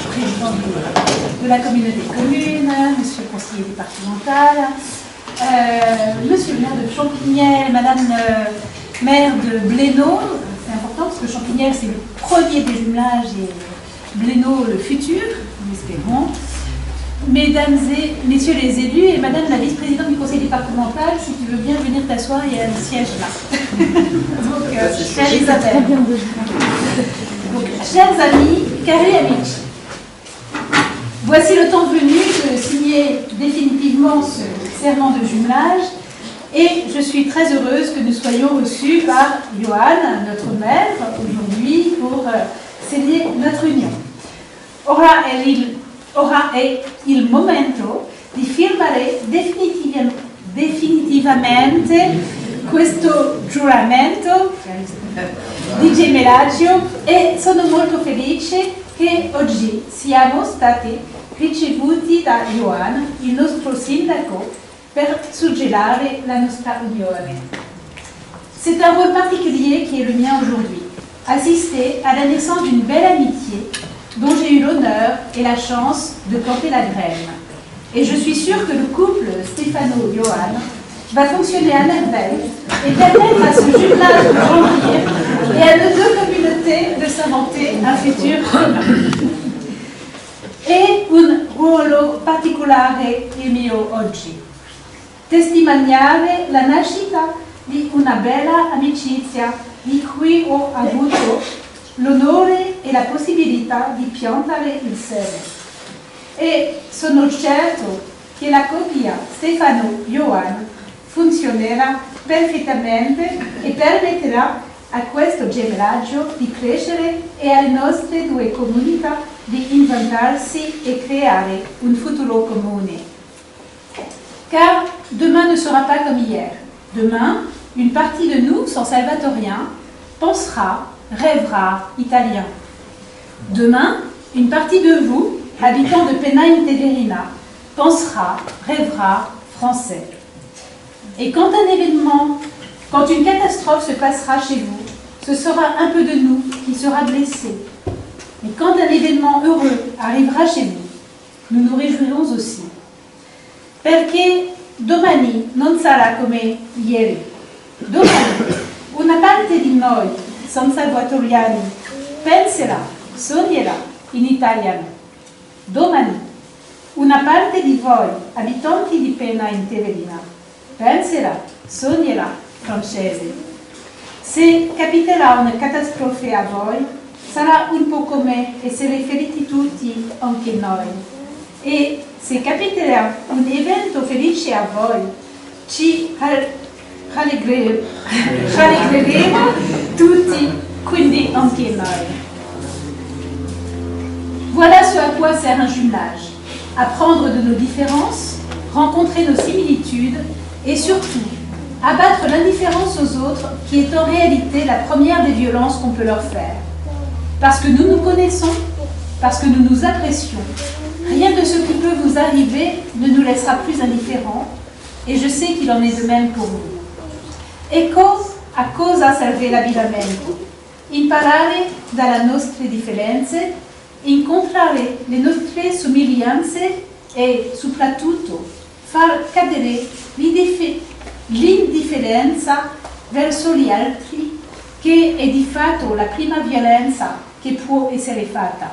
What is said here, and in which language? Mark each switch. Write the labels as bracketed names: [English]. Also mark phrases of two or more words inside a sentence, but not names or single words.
[French] président de la communauté de communes, monsieur le conseiller départemental, monsieur le maire de Champignières, madame maire de Blénaud, c'est important parce que Champignières c'est le premier des jumelages et Blénaud le futur, nous espérons. Mesdames et messieurs les élus et madame la vice-présidente du conseil départemental, si tu veux bien venir t'asseoir, il y a un siège là. Donc, chère Isabelle. Donc, chers amis, [Italian] cari amici, [French] voici le temps venu de signer définitivement ce serment de jumelage et je suis très heureuse que nous soyons reçus par Johan, notre maire, aujourd'hui pour sceller notre union. [Italian] Ora è il momento di firmare definitivamente questo giuramento di gemellaggio e sono molto felice che oggi siamo stati ricevuti da Johan, il nostro sindaco, per suggellare la nostra unione. [French] C'est un rôle particulier qui est le mien aujourd'hui, assister à la naissance d'une belle amitié dont j'ai eu l'honneur et la chance de porter la graine. Et je suis sûre que le couple Stefano-Johan va fonctionner à merveille et permettre à ce jumelage de grandir et à nos deux communautés de s'inventer un futur commun. [Italian] E un ruolo particolare il mio oggi. Testimoniare la nascita di una bella amicizia di cui ho avuto l'onore e la possibilità di piantare il seme. E sono certo che la coppia Stefano-Johan funzionerà perfettamente e permetterà a questo gemellaggio di crescere e alle nostre due comunità di inventarsi e creare un futuro comune. [French] Car demain ne sera pas comme hier. Demain, une partie de nous, sans salvatorien, pensera, rêvera italien. Demain, une partie de vous, habitants de Penna-Inteverina, pensera, rêvera français. Et quand un événement, quand une catastrophe se passera chez vous, ce sera un peu de nous qui sera blessé. Mais quand un événement heureux arrivera chez vous, nous nous réjouirons aussi. [Italian] Perché domani non sarà come ieri. Domani una parte di noi, san salvatoriani, penserà, sognerà in italiano. Domani una parte di voi, abitanti di Penna-Inteverina, penserà, sognerà francese. Se capiterà una catastrofe a voi, sarà un po' come essere feriti tutti, anche noi. E se capiterà un evento felice a voi, ci rallegreremo tutti, quindi anche noi. [French] Voilà ce à quoi sert un jumelage. Apprendre de nos différences, rencontrer nos similitudes et surtout abattre l'indifférence aux autres qui est en réalité la première des violences qu'on peut leur faire. Parce que nous nous connaissons, parce que nous nous apprécions, rien de ce qui peut vous arriver ne nous laissera plus indifférents et je sais qu'il en est de même pour vous. [Italian] Ecco a cosa serve l'abbinamento. Imparare dalle nostre differenze, incontrare le nostre somiglianze e soprattutto far cadere l'indifferenza verso gli altri, che è di fatto la prima violenza che può essere fatta.